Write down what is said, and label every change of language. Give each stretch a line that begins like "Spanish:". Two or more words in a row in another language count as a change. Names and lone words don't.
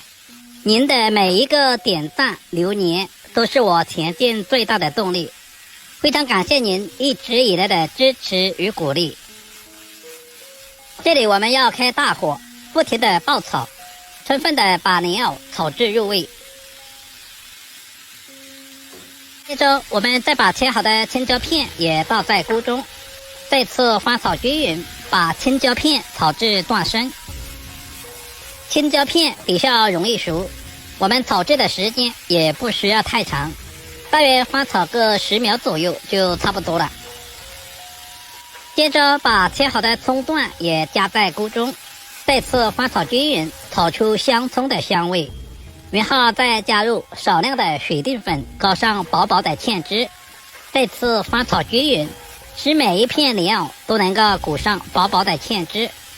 Chinese: 您的每一個點讚留言都是我前進最大的動力，非常感謝您一直以來的支持與鼓勵。這裡我們要開大火，不停的爆炒，充分的把蓮藕炒至入味。接着我們再把切好的青椒片也倒在鍋中，再次翻炒均勻，把青椒片炒至斷生。青椒片比較容易熟，我們炒制的時間也不需要太長，大約翻炒個10秒左右就差不多了。接着把切好的蔥段也加在鍋中，再次翻炒均勻，炒出香蔥的香味，然後再加入少量的水淀粉，搞上薄薄的芡汁，再次翻炒均勻，使每一片蓮藕都能夠裹上薄薄的芡汁。